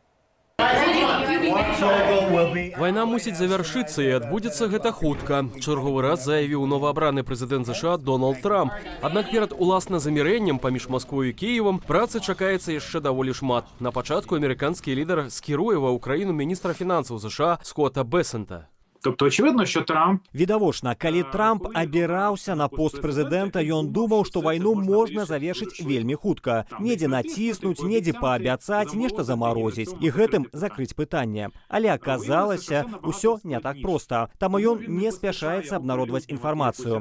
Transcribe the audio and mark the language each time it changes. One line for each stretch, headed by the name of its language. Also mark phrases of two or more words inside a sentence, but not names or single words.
Belarusian: Вайна мусіць завяршыцца і адбудзецца гэта хутка. Чарговы раз заявіў новаабраны прэзідэнт ЗША Дональд Трамп. Аднак перад уласна замірэннем паміж Масквой і Кіевам працы чакаецца яшчэ даволі шмат. На пачатку амерыканскі лідар скіруе ва Ўкраіну міністра фінансаў ЗША Скотта Бесента.
Ukrainian: Тобто, очевидно, що Трамп...
Belarusian: Відавочна, калі Трамп абіраўся на пост прэзідэнта, ён думаў, што вайну можна завершыць вельмі хутка. Недзе націснуць, недзе паабяцаць, нешта замарозіць і гэтым закрыць пытанне. Але аказалася, усё не так проста. Таму ён не спяшаецца абнародваць інфармацыю.